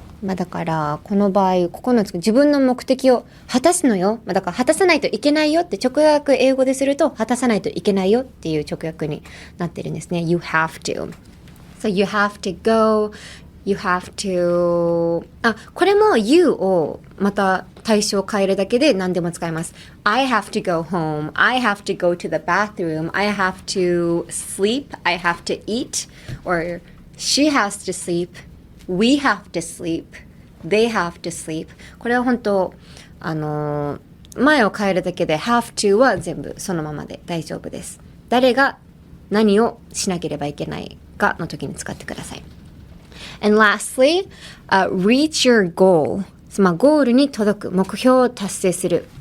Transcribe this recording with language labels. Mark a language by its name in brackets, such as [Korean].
[Japanese] だからこの場合9つ自分の目的を果たすのよ、だから果たさないといけないよって直訳英語ですると果たさないといけないよっていう直訳になってるんですね。 [English] You have to. So you have to go, you have to [Japanese] これも you をまた対象を変えるだけで何でも使えます。 [English] I have to go home, I have to go to the bathroom, I have to sleep, I have to eat, or she has to sleep, we have to sleep, they have to sleep. [Japanese] これは本当前を変えるだけで have to は全部そのままで大丈夫です。誰が何をしなければいけないかの時に使ってください。 [English] And lastly, reach your goal. [Japanese] ゴールに届く、目標を達成する。